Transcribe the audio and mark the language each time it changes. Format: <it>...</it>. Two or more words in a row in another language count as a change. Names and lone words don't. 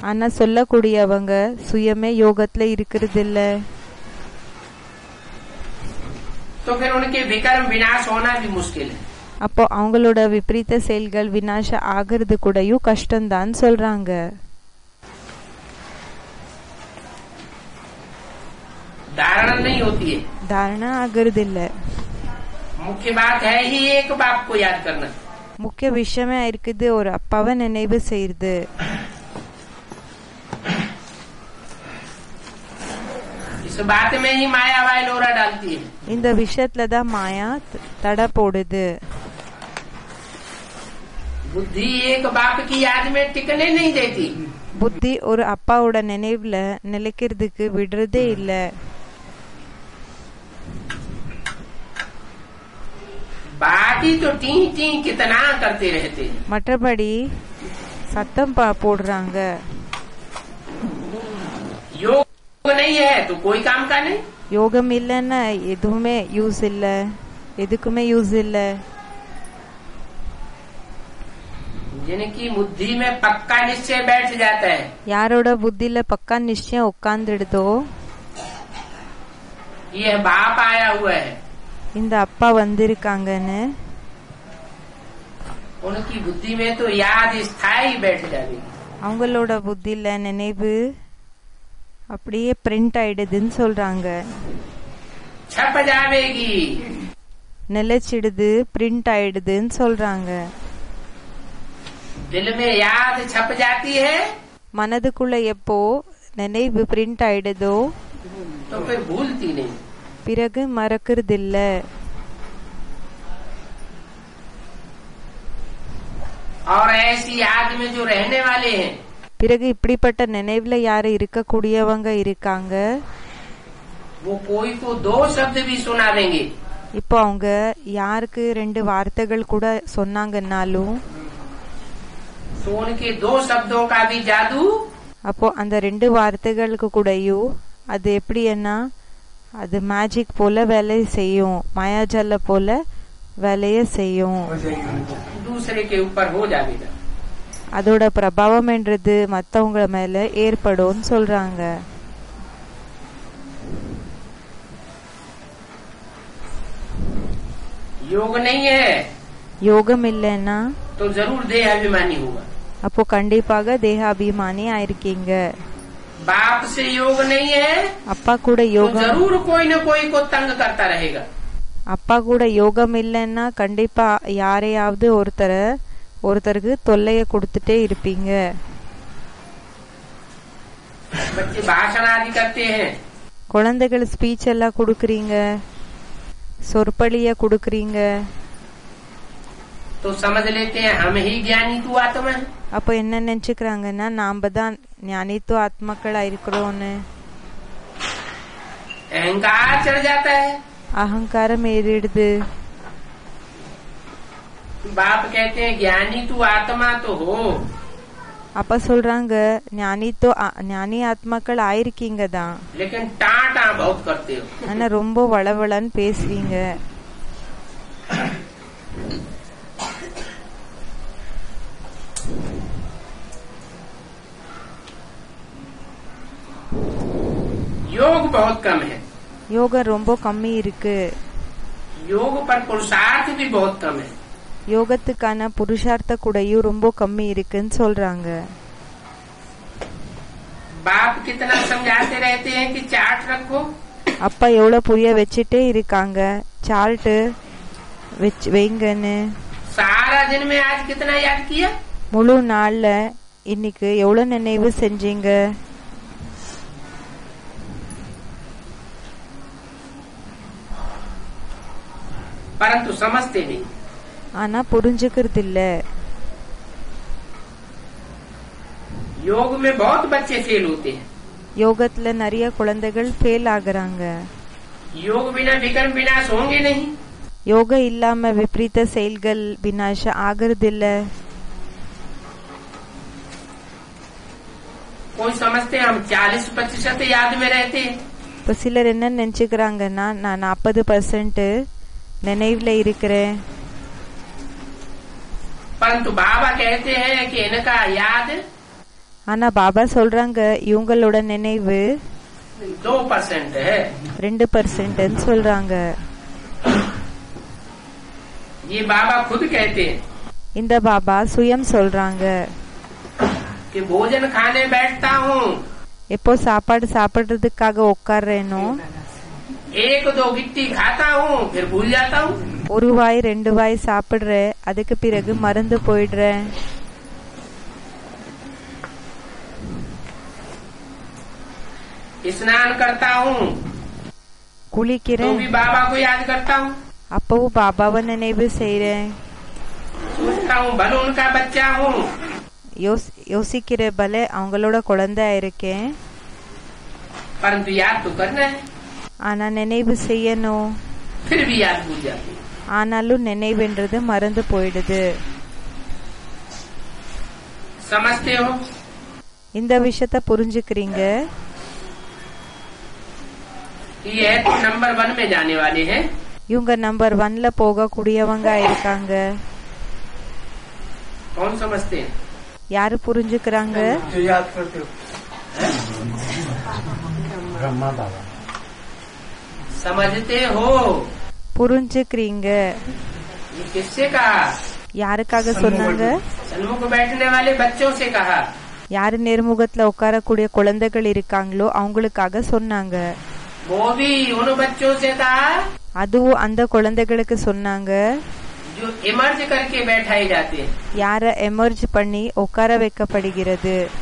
<ta>ஆனா சொல்லக்கூடியவங்க சுயமே யோகத்துல இருக்கிறது இல்ல.</ta> <hi>तो फिर उनके विकर्म विनाश होना भी मुश्किल है.</hi> <ta>அப்போ அவங்களோட விபரீத செயல்கள் விநாசம் ஆகிறது கூடயும் கஷ்டம்தான் சொல்றாங்க.</ta> <hi>धारणा नहीं होती है.</hi> <ta>தாரணா ஆகிறது இல்ல.</ta> <hi>मुख्य बात है ही एक बाप को याद करना.</hi> <ta>முக்கிய விஷயமே இருக்குது ஒரு அப்பாவை நினைவு செய்யுது.</ta> <hi>इस बात में ही माया वायलोरा डालती है.</hi> <ta>இந்த விஷயத்துல தான் மாயா தடை போடுது.</ta> <hi>बुद्धि एक बाप की याद में टिकने नहीं देती.</hi> <ta>புத்தி ஒரு அப்பாவோட நினைவுல நிலைக்கிறதுக்கு விடுறதே இல்ல.</ta> <hi>बाकी तो टी टी कितना करते रहते हैं.</hi> <ta>மற்றபடி சத்தம் போடுறாங்க.</ta> <hi>योग नहीं है तो कोई काम का नहीं.</hi> <ta>யோகம் இல்லைன்னா எதுவுமே யூஸ் இல்ல, எதுக்குமே யூஸ் இல்ல.</ta> <hi>जिनकी बुद्धि में पक्का निश्चय बैठ जाता है.</hi> <ta>யாரோட புத்தியில பக்கா நிச்சயம் உட்கார்ந்துடுதோ</ta> <hi>ये बाप आया हुआ है.</hi> <ta>இந்த அப்பா வந்திருக்காங்கன்னு</ta> <hi>उनकी बुद्धि में तो याद स्थायी बैठ जाएगी.</hi> <ta>அவங்களோட புத்தியில நினைவு அப்படியே பிரிண்ட் ஆயிடுதுன்னு சொல்றாங்க.</ta> <hi>छप जाएगी.</hi> <ta>நிலைச்சிடுது, பிரிண்ட் ஆயிடுதுன்னு சொல்றாங்க.</ta> <hi>दिल में याद छप जाती है</hi> <ta>மனதுக்குள்ள எப்போ நினைவு பிரிண்ட் ஆயிடுதோ</ta> <hi>तो फिर भूलती नहीं.</hi> <ta>பிறகு மறக்கிறதில்ல.</ta> <hi>और ऐसी याद में जो रहने वाले हैं</hi> <ta>பிறகு இப்படிப்பட்ட நினைவுல யாரு இருக்கக்கூடியவங்க இருக்காங்க,</ta> <hi>वो कोई को 2 शब्द भी सुना देंगे.</hi> <ta>இப்போ அவங்க யாருக்கு 2 வார்த்தைகள் கூட சொன்னாங்கன்னாலும்</ta> <hi>तो उनके 2 शब्दों का भी जादू</hi> <ta>அப்போ அந்த 2 வார்த்தைகளுக்கு கூடயும் அது எப்படின்னா அது மேஜிக் போல வேலை செய்யும், மாயாஜால போல வேலைய செய்யும்.</ta> <hi>दूसरे के ऊपर हो जाएगा.</hi> <ta>அதோட பிரபாவம் என்றது மத்தவங்க மேல ஏற்படும் சொல்றாங்க.</ta> <hi>योग नहीं है</hi> <ta>யோகம் இல்லைன்னா</ta> <hi>तो जरूर देह अभिमानी होगा.</hi> <ta>அப்போ கண்டிப்பாக தேக அபிமானி ஆயிருக்கீங்க.</ta> <hi>बाप से योग नहीं है</hi> <ta>அப்பா கூட</ta> <hi>तो</hi> <ta>யோகம்</ta> <hi>जरूर कोई न कोई को तंग करता रहेगा.</hi> <ta>அப்பா கூட யோகம் இல்லைன்னா கண்டிப்பா யாரையாவது ஒருத்தருக்கு தொல்லைய கொடுத்துட்டே இருப்பீங்க.</ta> <hi>बच्चे भाषण आदि करते हैं</hi> <ta>குழந்தைகள் ஸ்பீச் எல்லாம் கொடுக்கறீங்க, சொற்பொழிய கொடுக்கறீங்க.</ta> <hi>तो समझ लेते हैं हम ही ज्ञानी तू आत्मा है.</hi> <ta>அப்போ என்ன நினைச்சுக்கிறாங்கன்னா நாம தான் ஞானித்துவ ஆத்மாக்களா இருக்கிறோம்னு.</ta> <hi>अहंकार चढ़ जाता है.</hi> <ta>அகங்காரம் ஏறிடுது.</ta> <hi>बाप कहते हैं ज्ञानी तू आत्मा तो हो</hi> <ta>அப்ப சொல்றாங்க ஞானி ஆத்மாக்கள் ஆயிருக்கீங்க தான்,</ta> <hi>लेकिन टाटा बहुत करते हो.</hi> <ta>ஆனா ரொம்ப வளவளன்னு பேசுறீங்க.</ta> <hi>योग बहुत कम है.</hi> <ta>யோகம் ரொம்ப கம்மி இருக்கு.</ta> <hi>योग पर पुरुषार्थ भी बहुत कम है.</hi> <ta>யோகத்துக்கான புருஷார்த்த கூடயும் ரொம்ப கம்மி இருக்குன்னு சொல்றாங்க.</ta> <hi>बाप कितना समझाते रहते हैं कि चार्ट रखो.</hi> <ta>அப்பா எவ்வளவு புரிய வச்சுட்டே இருக்காங்க, சார்ட் வைங்கன்னு.</ta> <hi>सारा दिन में आज कितना याद किया.</hi> <ta>முழு நாள்ல இன்னைக்கு எவ்வளவு நினைவு செஞ்சீங்க.</ta> <hi>परंतु समझते नहीं.</hi> <ta>ஆனா புரிஞ்சுக்கிறது இல்ல.</ta> <hi>योग में बहुत बच्चे फेल होते हैं.</hi> <ta>யோகத்துல நிறைய குழந்தைகள் ஃபெயில் ஆகுறாங்க.</ta> <hi>योग बिना विकर्म विनाश होंगे नहीं.</hi> <ta>யோகம் இல்லாம விபரீத செயல்கள் விநாசம் ஆகிறது இல்ல.</ta> <hi>कोई समझते हैं हम 40% याद में रहते हैं.</hi> <ta>இப்ப சிலர் என்ன நினைச்சுக்கிறாங்கன்னா நான் 40% நினைவுல இருக்கிறேன்.</ta> <hi>परंतु बाबा कहते हैं कि इनका याद</hi> <ta>ஆனா பாபா சொல்றாங்க இவங்களோட நினைவு</ta> <hi>2% है।</hi> <ta>2% சொல்றாங்க.</ta> <hi>ये बाबा खुद कहते हैं</hi> <ta>இந்த பாபா சுயம் சொல்றாங்க</ta> <hi>कि भोजन खाने बैठता हूँ,</hi> <ta>எப்போ சாப்பாடு சாப்பிடுறதுக்காக உட்கார்றேனோ</ta> <hi>1-2 गिट्टी खाता हूँ, फिर भूल जाता हूँ।</hi> <ta>1 வாய் 2 வாய் சாப்பிடுறேன், அதுக்கு பிறகு மறந்து போயிடுறேன்.</ta> <hi>स्नान करता हूँ तो</hi> <ta>குளிக்கிறேன்,</ta> <hi>भी बाबा को याद करता हूँ।</hi> <ta>அப்பவும் பாபாவை நினைவு செய்றேன்.</ta> <hi>सोचता हूँ भले उनका बच्चा हूँ,</hi> <ta>யோசிக்கிற பலே அவங்களோட குழந்தையா இருக்கேன்,</ta> <hi>परंतु याद तो करना है,</hi> <ta>ஆனா நினைவு செய்யணும்.</ta> <hi>फिर भी याद भूल जाती है।</hi> <ta>ஆனாலும் நினைவுன்றது மறந்து போயிடுது.</ta> <hi>समझते हो?</hi> <ta>இந்த விஷயத்த புரிஞ்சுக்கிறீங்க.</ta> <hi>ये तो नंबर 1 में जाने वाले हैं।</hi> <ta>இவங்க நம்பர் 1ல போகக்கூடியவங்க இருக்காங்க.</ta> <hi>कौन समझते हैं?</hi> <ta>யாரு புரிஞ்சுக்கிறாங்க?</ta> <hi>जो याद करते हो ब्रह्मा बाबा। समझते हो?</hi> <ta>புரிஞ்சுக்கிறீங்க.</ta> <hi>ये किससे कहा?</hi> <ta>யாருக்காக சொன்னாங்க?</ta> <hi>सन्मुख बैठने वाले बच्चों से कहा।</hi> <ta>யாரு நேர்முகத்துல உட்காரக்கூடிய குழந்தைகள் இருக்காங்களோ அவங்களுக்காக சொன்னாங்க.</ta> <hi>वो भी उन बच्चों से कहा</hi> <ta>அதுவும் அந்த குழந்தைகளுக்கு சொன்னாங்க</ta> <hi>जो इमर्ज करके बैठाए जाते हैं।</hi> <ta>யார எமர்ஜ் பண்ணி உட்கார வைக்கப்படுகிறது.</ta>